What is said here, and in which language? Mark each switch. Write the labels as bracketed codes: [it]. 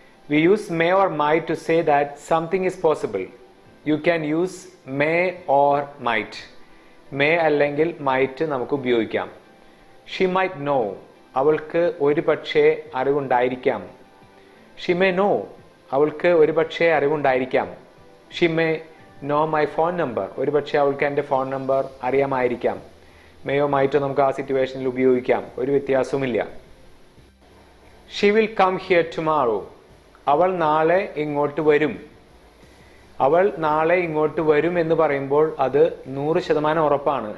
[en] We use may or might to say that something is possible. You can use may or might. [ml] May അല്ലെങ്കിൽ might നമുക്ക് ഉപയോഗിക്കാം. [en] She might know. [ml] അവൾക്ക് ഒരു പക്ഷേ അറിവുണ്ടായിരിക്കാം. [en] She may know. [ml] അവൾക്ക് ഒരുപക്ഷെ അറിവുണ്ടായിരിക്കാം. [en] She may know my phone number. [ml] ഒരുപക്ഷെ അവൾക്ക് എൻ്റെ ഫോൺ നമ്പർ അറിയാമായിരിക്കാം. മേയോ മൈറ്റോ നമുക്ക് ആ സിറ്റുവേഷനിൽ ഉപയോഗിക്കാം. ഒരു വ്യത്യാസവുമില്ല. [en] She will come here tomorrow. [ml] അവൾ നാളെ ഇങ്ങോട്ട് വരും. അവൾ നാളെ ഇങ്ങോട്ട് വരും എന്ന് പറയുമ്പോൾ അത് 100% ഉറപ്പാണ്.